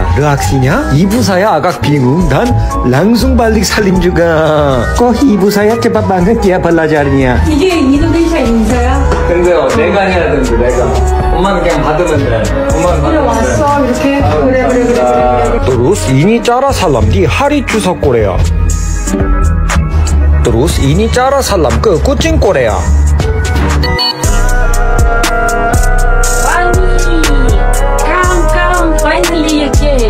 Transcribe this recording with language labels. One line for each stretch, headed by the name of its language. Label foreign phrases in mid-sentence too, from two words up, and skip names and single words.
Indonesian: Reaksinya, ibu saya agak bingung dan langsung balik salim juga. Kok ibu saya cepat banget ya belajarnya?
Korean: 이게 인도네시아 인사야? 근데요, 내가 해야 되는데, 내가. 엄마는 그냥 받으면 돼. 엄마는 받으면 왔어 이렇게 그래.
Indonesian: Terus ini cara salam di hari Chuseok Korea. Terus ini cara salam ke kucing Korea.
English: Come, finally you came.